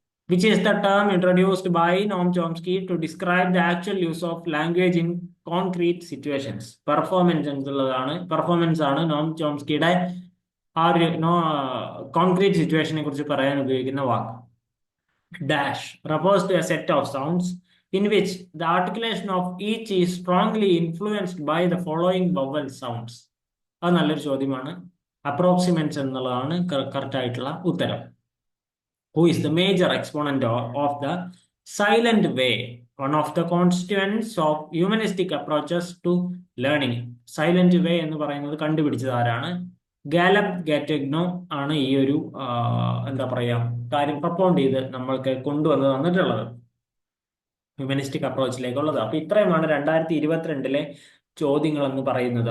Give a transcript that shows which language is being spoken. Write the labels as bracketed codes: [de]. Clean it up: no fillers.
[en] Which is the term introduced by Noam Chomsky to describe the actual use of language in concrete situations? [ml] Performance എന്നുള്ളതാണ്. Performance ആണ് നോം ചോംസ്കിയുടെ ആ ഒരു concrete സിറ്റുവേഷനെ കുറിച്ച് പറയാൻ ഉപയോഗിക്കുന്ന വാക്ക്. [en] Dash refers to a set of sounds in which the articulation of each is strongly influenced by the following vowel sounds. [ml] അത് നല്ലൊരു ചോദ്യമാണ്. അപ്രോക്സിമൻസ് എന്നുള്ളതാണ് കറക്റ്റ് ആയിട്ടുള്ള ഉത്തരം. [en] Who is the major exponent of the silent way? One of the constituents of humanistic approaches to learning. [ml] Silent way എന്ന് പറയുന്നത് കണ്ടുപിടിച്ചത് ആരാണ്? ഗാലബ് ഗാറ്റഗ്നോ ആണ് ഈ ഒരു എന്താ പറയാ കാര്യം പ്രപ്പോണ്ട് ചെയ്ത് നമ്മൾക്ക് കൊണ്ടുവന്ന് തന്നിട്ടുള്ളത്, ഹ്യൂമനിസ്റ്റിക് അപ്രോച്ചിലേക്കുള്ളത്. അപ്പൊ ഇത്രയുമാണ് 2022 ചോദ്യങ്ങൾ എന്ന് പറയുന്നത്.